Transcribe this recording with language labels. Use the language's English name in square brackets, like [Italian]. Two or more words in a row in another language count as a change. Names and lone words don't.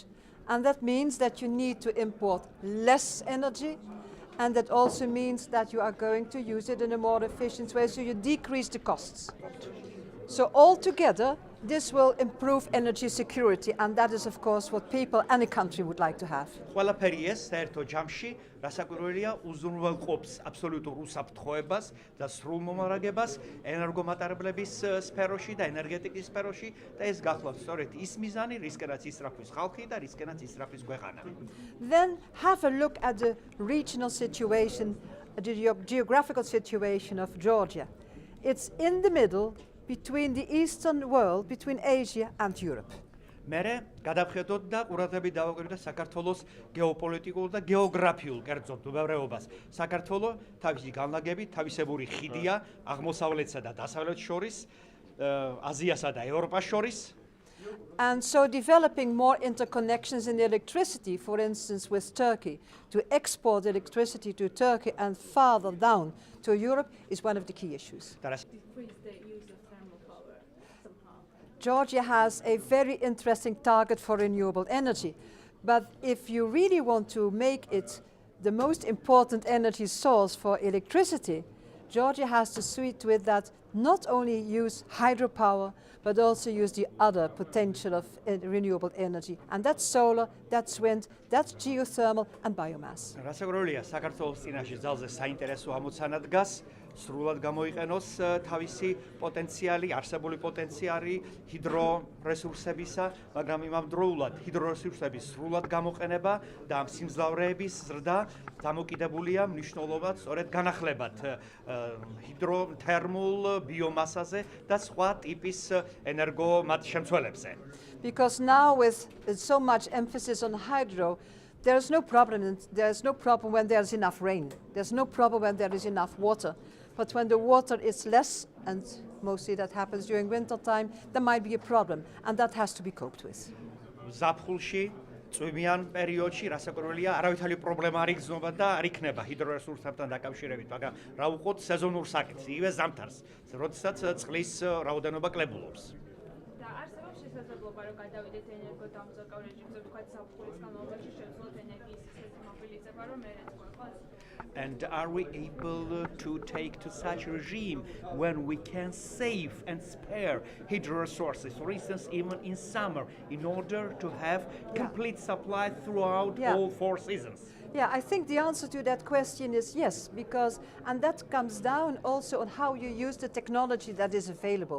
[English] And that means that you need to import less energy, and that also means that you are going to use it in a more efficient way, so you decrease the costs. So altogether, this will improve energy security, and that is, of course, what people, any country would like to have. [Georgian] ყველაფერი ეს საერთო ჯამში რასაკვირველია უზრუნველყოფს აბსოლუტურ უსაფრთხოებას და სრულმომარაგებას ენერგომატარებლების სფეროში და ენერგეტიკის სფეროში და ეს გახლავთ სწორედ ის მიზანი, რისკენაც ისრაფვის ხალხი და რისკენაც ისრაფვის ქვეყანა. [English] Then have a look at the regional situation, the geographical situation of Georgia. It's in the middle between the Eastern world, between Asia and Europe. [Georgian] მერე გადავხედოთ და ყურადღებით დავაკვირდეთ საქართველოს გეოპოლიტიკურ და გეოგრაფიულ კერძოდ მდგომარეობას. საქართველო თავისი განლაგებით თავისებური ხიდია აღმოსავლეთსა და დასავლეთს შორის, აზიასა და ევროპას შორის. [English] And so developing more interconnections in electricity, for instance with Turkey, to export electricity to Turkey and farther down to Europe is one of the key issues. Georgia has a very interesting target for renewable energy, but if you really want to make it the most important energy source for electricity, Georgia has to see to it that not only use hydropower, but also use the other potential of renewable energy. And that's solar, that's wind, that's geothermal and biomass. [Georgian] რასაკვირველია, საქართველოს წინაშე ძალზე საინტერესო ამოცანა დგას, სრულად გამოიყენოს თავისი პოტენციალი, არსებული პოტენციალი ჰიდრორესურსებისა, მაგრამ იმავდროულად ჰიდრორესურსების სრულად გამოყენება და ამ სიმძლავრეების ზრდა დამოკიდებულია მნიშვნელოვნად სწორედ განახლებად ჰიდროთერმულ biomassa-ზე და სხვა ტიპის ენერგომატშემცველებზე. [English] Because now with so much emphasis on hydro, there's no problem when there's enough rain. There's no problem when there is enough water. But when the water is less, and mostly that happens during winter time, there might be a problem, and that has to be coped with. [Georgian] ზაფხულში, წვიმიან პერიოდში, რასაკვირველია, არავითარი პრობლემა არ იგრძნობა და არ იქნება ჰიდრორესურსებთან დაკავშირებით, მაგრამ რა უყოთ სეზონურ საკითხს, იგივე ზამთარს, როდესაც წყლის რაოდენობა კლებულობს. და არსებობს შესაძლებლობა, რომ გადავიდეთ ენერგოდამზადებელ რეჟიმზე, ვთქვათ, ზაფხულის განმავლობაში შევძლოთ ენერგიის სისტემის მობილიზება, რომ მერეც გვეყოს. [English] And are we able to take to such a regime when we can save and spare hydro resources, for instance, even in summer, in order to have complete supply throughout all 4 seasons? Yeah, I think the answer to that question is yes, and that comes down also on how you use the technology that is available.